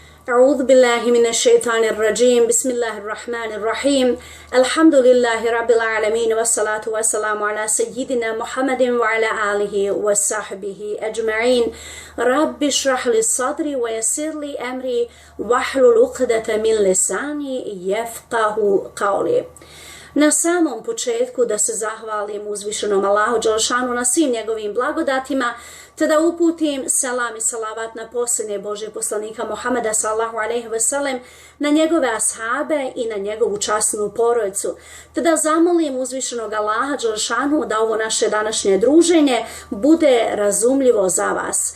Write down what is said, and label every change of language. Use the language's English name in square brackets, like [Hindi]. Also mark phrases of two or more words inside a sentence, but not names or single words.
[Arabic] أعوذ بالله من الشيطان الرجيم بسم الله الرحمن الرحيم الحمد لله رب العالمين والصلاة والسلام على سيدنا محمد وعلى آله وصحبه أجمعين رب اشرح لي صدري ويسر لي أمري واحلل عقدة من لساني يفقه قولي. [Bosnian] Na samom početku da se zahvalim uzvišenom Allahu dželešanu na svim njegovim blagodatima, te da uputim selam i salavat na posljednje Božje poslanika Muhameda [Arabic] صلى الله عليه وسلم, [Bosnian] na njegove ashabe i na njegovu časnu porodicu, te da zamolim uzvišenog Allaha dželešanu da ovo naše današnje druženje bude razumljivo za vas.